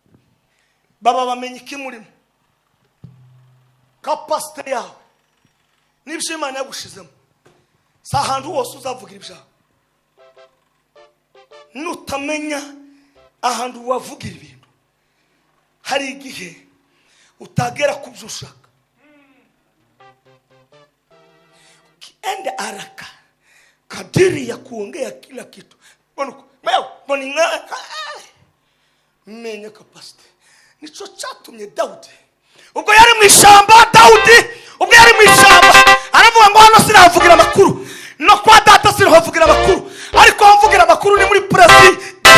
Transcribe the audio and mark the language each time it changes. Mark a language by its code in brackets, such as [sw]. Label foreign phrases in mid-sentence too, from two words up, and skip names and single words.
[rw] baba bamenye iki murimo. Kapasite yawe n'ibyo Imana yagushizemo si ahantu hose uzavugira ibyawe. Nutamenya ahantu wavugira ibintu, hari igihe utagera ku byo ushaka. [sw] Ukienda haraka kadiri ya kuongea kila kitu. [rw] Menya kapasite. Nico cyatumye Dawudi ubwo yari mu ishyamba, ubwo yari mu ishyamba aravuga ngo hano sinavugira amakuru, no kwa data sinavugira amakuru, ariko mvugira amakuru ni muri presidence.